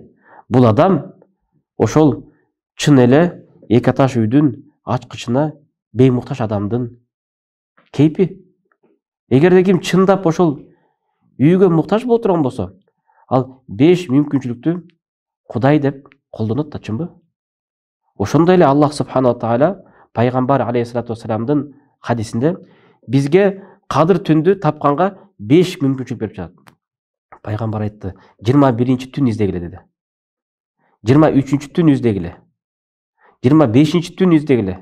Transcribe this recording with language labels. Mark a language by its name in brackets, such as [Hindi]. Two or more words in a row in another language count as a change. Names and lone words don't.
[Kyrgyz] Бул адам ошол чын эле эки этаж үйдүн ачкычына беймуктаж адамдын кейпи. Эгерде ким чындап ошол үйгө муктаж боло турган болсо, ал 5 мүмкүнчүлүктү Кудай деп колдонот да, чынбы? Ошондой эле Аллах [Arabic] سبحانه وتعالى [Kyrgyz] пайгамбар [Arabic] عليه الصلاة والسلامдын [Kyrgyz] хадисинде бизге кадыр түндү тапканга 5 мүмкүнчүлүк берип жатат. Пайгамбар айтты, 21-чи түн издегиле деди. 23-чү түн издегиле. 25-чи түн издегиле.